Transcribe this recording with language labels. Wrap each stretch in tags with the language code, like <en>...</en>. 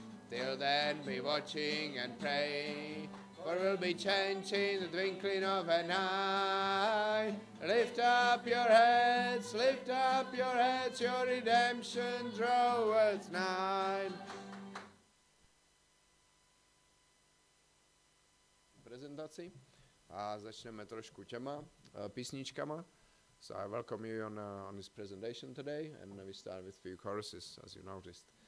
<en>Till then be watching and pray, for we'll be changing the twinkling of an eye. Lift up your heads, your redemption draweth nigh.</en> <cs>Prezentaci a začneme trošku těma písničkama.</cs> <en>So I welcome you on this presentation today, and we start with few choruses, as you noticed.</en>